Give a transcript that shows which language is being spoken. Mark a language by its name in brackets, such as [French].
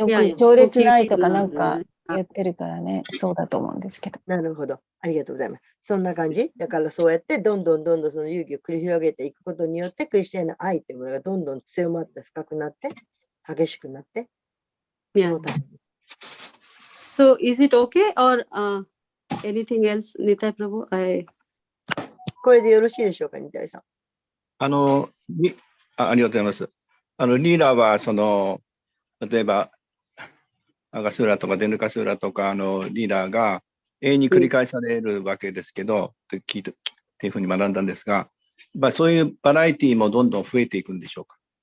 [Japanese] いやいやく強烈な愛とか大きくなるなんか言ってるからね、そうだと思うんですけど。なるほど。ありがとうございます。そんな感じ。だからそうやってどんどんその遊戯を繰り広げていくことによって、クリスチャンの愛というものがどんどん強まって深くなって、激しくなって、 [English] Yeah. [Japanese] そのために [English] So is it okay or anything else, Nitai Prabhu? [Japanese] これでよろしいでしょうか、ニタイさん。ありがとうございます。リーダーは、例えば、アガスーラとかデヌカスーラとか、リーダーが永遠に繰り返されるわけですけど、って聞いて、っていうふうに学んだんですが、そういうバラエティもどんどん増えていくんでしょうか。